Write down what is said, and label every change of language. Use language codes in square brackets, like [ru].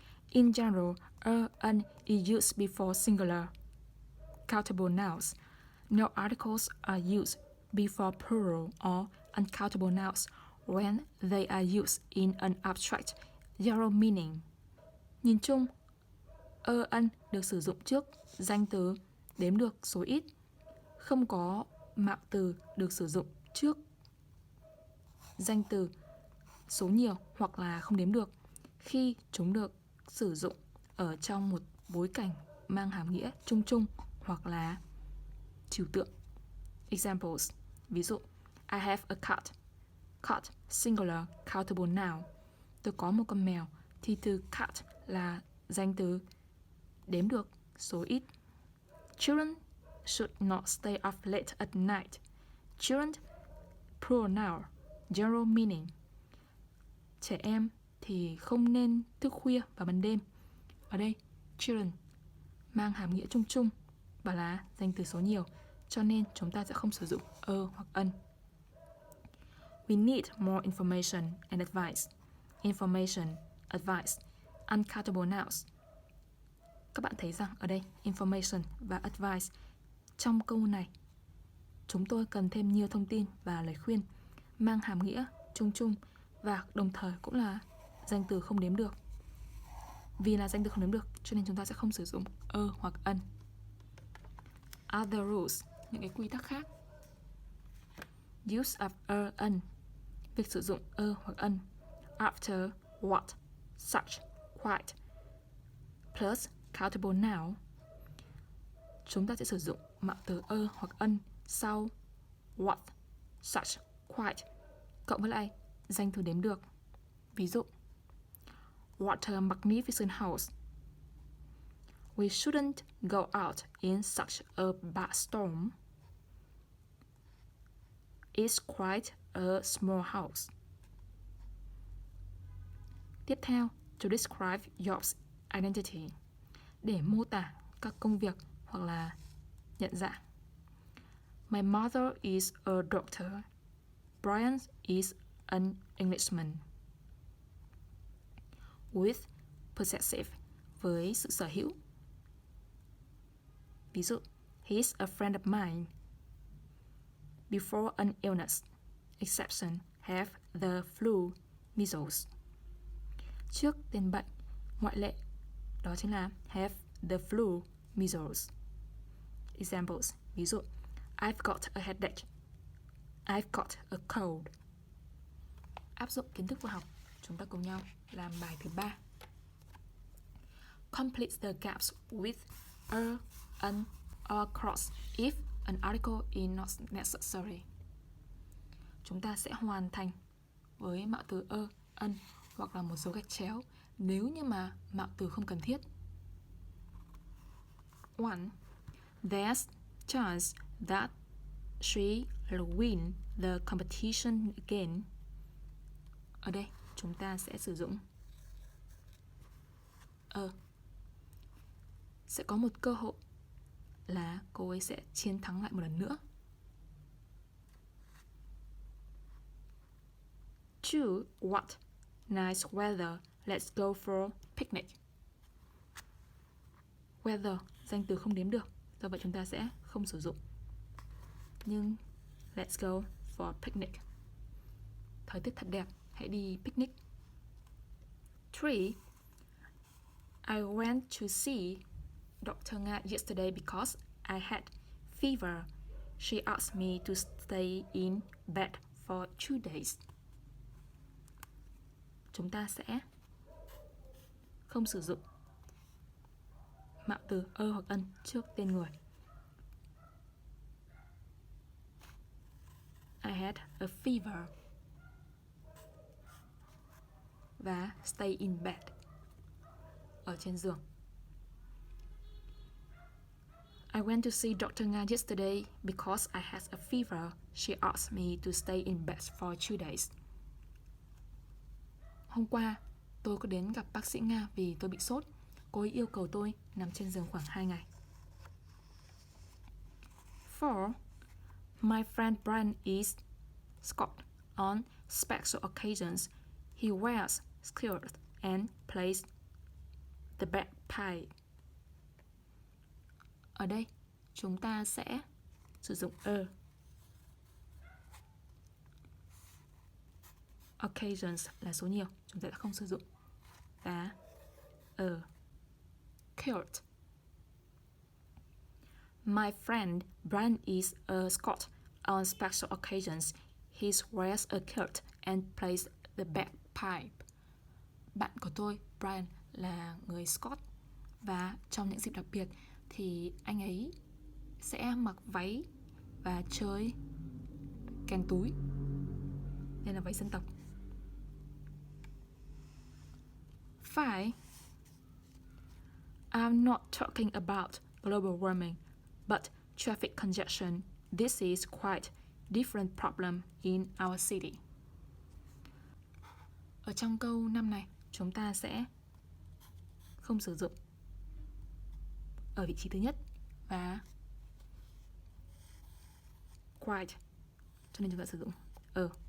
[en] In general, an is used before singular countable nouns. No articles are used before plural or uncountable nouns when they are used in an abstract general meaning. [vi] Nhìn chung, an được sử dụng trước danh từ đếm được số ít. Không có mạo từ được sử dụng trước danh từ số nhiều hoặc là không đếm được khi chúng được sử dụng ở trong một bối cảnh mang hàm nghĩa chung chung hoặc là trừu tượng. [en] Examples, [vi] ví dụ, [en] I have a cat. Cat, singular, countable noun. [vi] Tôi có một con mèo, thì từ cat là danh từ đếm được số ít. [en] Children should not stay up late at night. Children, plural noun, general meaning. [vi] Trẻ em thì không nên thức khuya vào ban đêm. Ở đây, children mang hàm nghĩa chung chung và là danh từ số nhiều, cho nên chúng ta sẽ không sử dụng hoặc an. [en] We need more information and advice. Information, advice, uncountable nouns. [vi] Các bạn thấy rằng ở đây information và advice trong câu này chúng tôi cần thêm nhiều thông tin và lời khuyên mang hàm nghĩa chung chung và đồng thời cũng là danh từ không đếm được. Vì là danh từ không đếm được cho nên chúng ta sẽ không sử dụng hoặc an. [en] Other rules, [vi] những cái quy tắc khác. [en] Use of an, [vi] việc sử dụng hoặc an. [en] After, what, such, quite, plus countable noun. [vi] Chúng ta sẽ sử dụng mạo từ hoặc an sau what, such, quite cộng với lại danh từ đếm được. Ví dụ, [en] what a magnificent house. We shouldn't go out in such a bad storm. It's quite a small house. [vi] Tiếp theo, [en] to describe your identity, [vi] để mô tả các công việc hoặc là nhận dạng. [en] My mother is a doctor. Brian is an Englishman. With possessive, [vi] với sự sở hữu. Ví dụ, [en] he's a friend of mine. Before an illness, exception, have the flu, measles. [vi] Trước tên bệnh, ngoại lệ, đó chính là [en] have the flu, measles. Examples, [vi] ví dụ, [en] I've got a headache. I've got a cold. [vi] Áp dụng kiến thức khoa học, chúng ta cùng nhau làm bài thứ 3. [en] Complete the gaps with an, or cross if an article is not necessary. [vi] Chúng ta sẽ hoàn thành với mạo từ an hoặc là một dấu gạch chéo nếu như mà mạo từ không cần thiết. 1. [en] There's chance that she will win the competition again. [vi] Ở đây chúng ta sẽ sử dụng sẽ có một cơ hội là cô ấy sẽ chiến thắng lại một lần nữa. [en] 2. What? Nice weather. Let's go for picnic. [vi] Weather, danh từ không đếm được, do vậy chúng ta sẽ không sử dụng. Nhưng [en] let's go for picnic. [vi] Thời tiết thật đẹp, hãy đi picnic. [en] 3. I went to see Dr. Nga yesterday because I had fever. She asked me to stay in bed for 2 days. [vi] Chúng ta sẽ không sử dụng mạo từ ơ hoặc ân trước tên người. [en] I had a fever. [vi] Và [en] stay in bed, [vi] ở trên giường. [en] I went to see Dr. Nga yesterday because I had a fever. She asked me to stay in bed for 2 days. [vi] Hôm qua, tôi có đến gặp bác sĩ Nga vì tôi bị sốt. Cô ấy yêu cầu tôi nằm trên giường khoảng 2 ngày. [en] 4. My friend Brian is Scot. On special occasions, he wears skirts and plays the bagpipe. [vi] Ở đây, chúng ta sẽ sử dụng a. Occasions là số nhiều, chúng ta sẽ không sử dụng. Và a. Kilt. [en] My friend Brian is a Scot. On special occasions, he wears a kilt and plays the bagpipe. [vi] Bạn của tôi, Brian, là người Scot, và trong những dịp đặc biệt thì anh ấy sẽ mặc váy và chơi kèn túi. Đây là váy dân tộc. 5. [en] I'm not talking about global warming, but traffic congestion. This is quite different problem in our city. [vi] Ở trong câu 5 này, chúng ta sẽ không sử dụng ở vị trí thứ nhất và quite, cho nên chúng ta sử dụng ở.